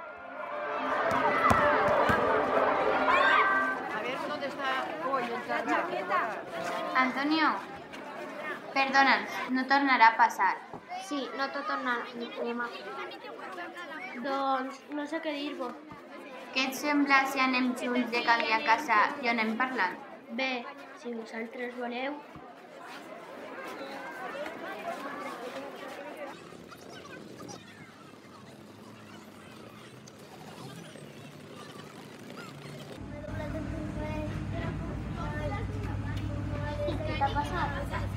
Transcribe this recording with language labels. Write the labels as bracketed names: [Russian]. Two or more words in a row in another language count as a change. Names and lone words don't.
[Spanish] A ver dónde está hoy el carro. [Catalan] Antonio, perdona'ns, no tornarà a passar. Sí, no tot tornarem a fer. Doncs no sé què dir-vos. Què et sembla si anem junts de camí a casa i anem parlant? Bé, si vosaltres voleu. Què t'ha passat?